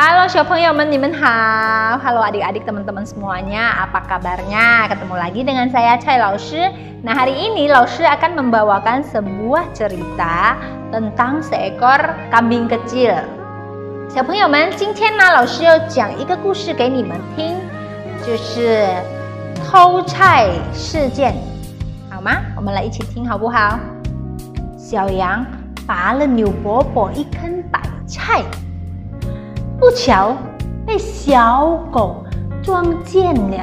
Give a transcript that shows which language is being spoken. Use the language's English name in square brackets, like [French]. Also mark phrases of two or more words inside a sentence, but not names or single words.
[Chinese] 小朋友们，你们好。 [Indonesian] Halo adik-adik, teman-teman semuanya. Apa kabarnya? Ketemu lagi dengan saya Cai Laoshi. Nah, hari ini Laoshi akan membawakan sebuah cerita tentang seekor kambing kecil. [Chinese] 小朋友们，今天呢，老师要讲一个故事给你们听，就是偷菜事件，好吗？我们来一起听好不好？小羊拔了牛伯伯一根白菜，不巧被小狗撞见了。